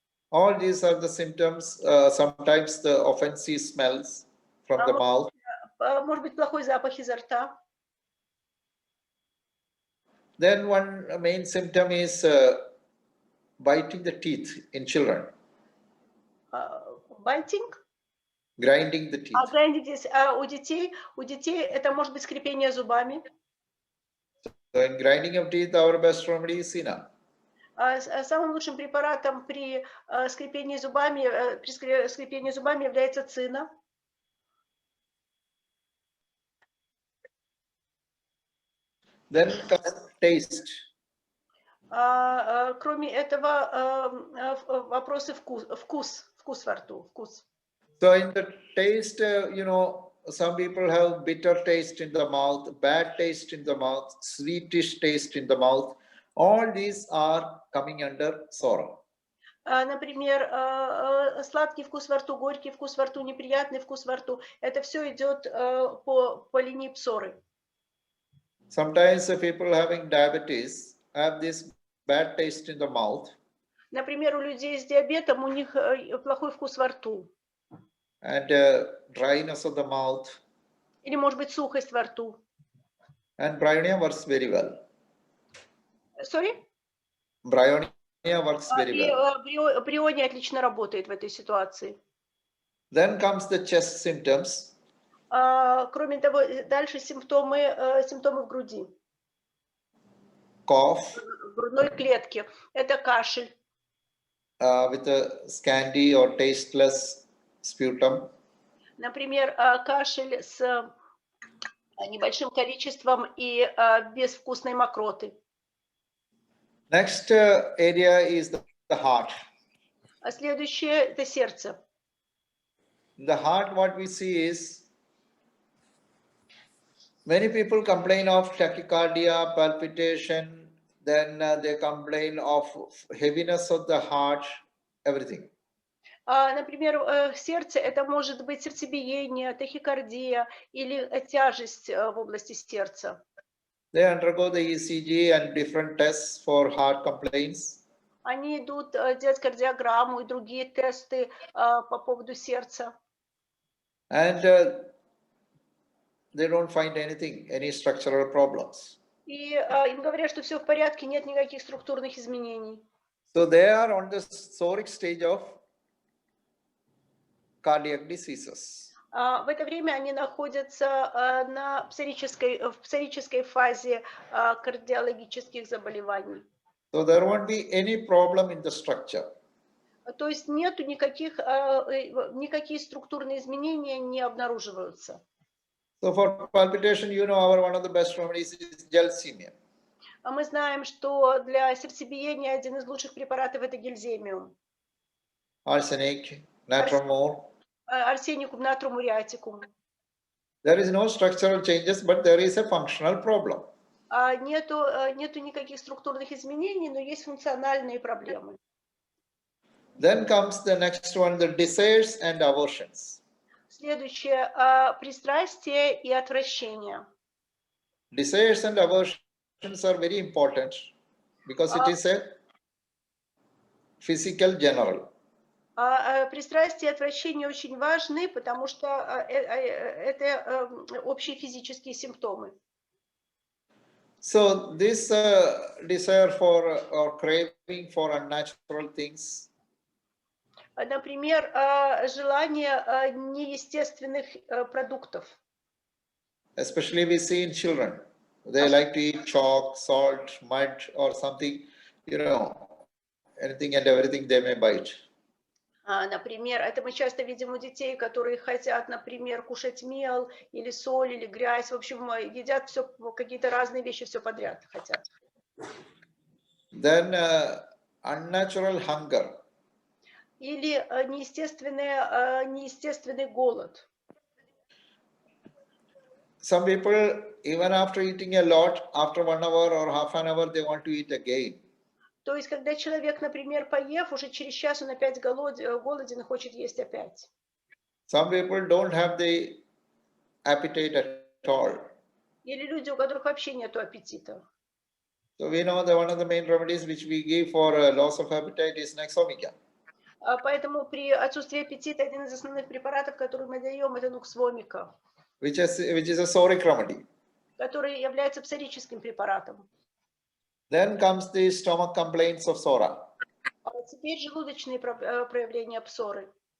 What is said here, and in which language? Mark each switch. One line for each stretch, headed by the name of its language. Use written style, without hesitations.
English: All these are the symptoms. Sometimes the offensive smells from the mouth.
Russian: Может быть, плохой запах изо рта.
English: Then one main symptom is biting the teeth in children. Biting? Grinding the teeth.
Russian: У детей это может быть скрипение зубами.
English: So in grinding of teeth, our best remedy is Sina.
Russian: Самым лучшим препаратом при скрипении зубами является цина.
English: Then comes taste.
Russian: Кроме этого, вопросы вкус во рту, вкус.
English: So in the taste, some people have bitter taste in the mouth, bad taste in the mouth, sweetish taste in the mouth. All these are coming under psora.
Russian: Например, сладкий вкус во рту, горький вкус во рту, неприятный вкус во рту. Это все идет по линии псоры.
English: Sometimes the people having diabetes have this bad taste in the mouth.
Russian: Например, у людей с диабетом у них плохой вкус во рту.
English: And dryness of the mouth.
Russian: Или, может быть, сухость во рту.
English: And bryonia works very well. Sorry? Bryonia works very well.
Russian: Бриония отлично работает в этой ситуации.
English: Then comes the chest symptoms.
Russian: Кроме того, дальше симптомы в груди.
English: Cough.
Russian: В грудной клетке. Это кашель.
English: With a scanty or tasteless sputum.
Russian: Например, кашель с небольшим количеством и безвкусной мокроты.
English: Next area is the heart.
Russian: А следующее – это сердце.
English: The heart, what we see is many people complain of tachycardia, palpitation, then they complain of heaviness of the heart, everything.
Russian: Например, сердце – это может быть сердцебиение, тахикардия или тяжесть в области сердца.
English: They undergo the ECG and different tests for heart complaints.
Russian: Они идут делать кардиограмму и другие тесты по поводу сердца.
English: And they don't find anything, any structural problems.
Russian: И им говорят, что все в порядке, нет никаких структурных изменений.
English: So they are on the psoric stage of cardiac diseases.
Russian: В это время они находятся в псорической фазе кардиологических заболеваний.
English: So there won't be any problem in the structure.
Russian: То есть нету никакие структурные изменения не обнаруживаются.
English: So for palpitation, you know, one of the best remedies is gelsemium.
Russian: Мы знаем, что для сердцебиения один из лучших препаратов это гельземиум.
English: Arsenic, natramol.
Russian: Арсеникум, натрум, уреатикум.
English: There is no structural changes, but there is a functional problem.
Russian: Нету никаких структурных изменений, но есть функциональные проблемы.
English: Then comes the next one, the desires and aversions.
Russian: Следующее пристрастие и отвращение.
English: Desires and aversions are very important because it is a physical general.
Russian: Пристрастие и отвращение очень важны, потому что это общие физические симптомы.
English: So this desire for or craving for unnatural things.
Russian: Например, желание неестественных продуктов.
English: Especially we see in children. They like to eat chalk, salt, mud or something, you know, anything and everything they may bite.
Russian: Например, это мы часто видим у детей, которые хотят, например, кушать мел или соль или грязь. В общем, едят все, какие-то разные вещи, все подряд хотят.
English: Then unnatural hunger.
Russian: Или неестественный голод.
English: Some people, even after eating a lot, after 1 hour or half an hour, they want to eat again.
Russian: То есть, когда человек, например, поев, уже через час он опять голоден и хочет есть опять.
English: Some people don't have the appetite at all.
Russian: Или люди, у которых вообще нету аппетита.
English: So we know that one of the main remedies which we give for loss of appetite is Nexomica.
Russian: Поэтому при отсутствии аппетита один из основных препаратов, который мы даем, это нуксвомика,
English: Which is a psoric remedy.
Russian: который является псорическим препаратом.
English: Then comes the stomach complaints of psora.
Russian: Теперь желудочные проявления псоры.